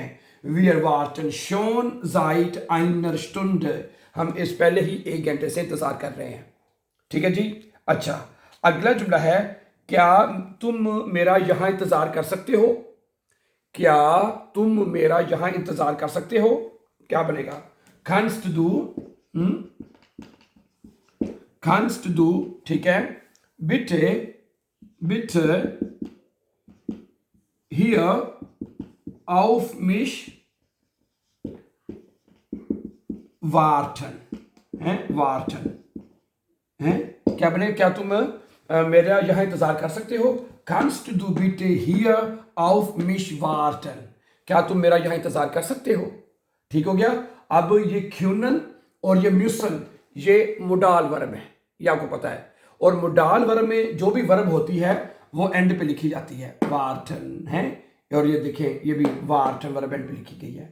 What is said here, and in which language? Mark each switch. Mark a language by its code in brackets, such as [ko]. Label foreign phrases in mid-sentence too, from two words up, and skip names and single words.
[de] wir warten schon seit einer Stunde, [hi] हम इस पहले ही 1 घंटे से इंतजार कर रहे हैं। ठीक है जी, अच्छा, अगला जुमला है, क्या तुम मेरा यहां इंतजार कर सकते हो। क्या तुम मेरा यहां इंतजार कर सकते हो, क्या बनेगा, [de] kannst du, kannst du, [hi] ठीक है, [de] bitte hier auf mich warten, [hi] है warten, है क्या बने, क्या तुम मेरा यहां इंतजार कर सकते हो। [de] kannst du bitte hier auf mich warten, [hi] क्या तुम मेरा यहां इंतजार कर सकते हो। ठीक हो गया। अब ये क्यूनन और ये म्यूसन, ये [en] modal verb [hi] है, ये आपको पता है। और [en] modal verb [hi] में जो भी वर्ब होती है वो एंड पे लिखी जाती है, वार्टन है। और ये देखें, ये भी वार्टन वर्ब एंड पे लिखी गई है।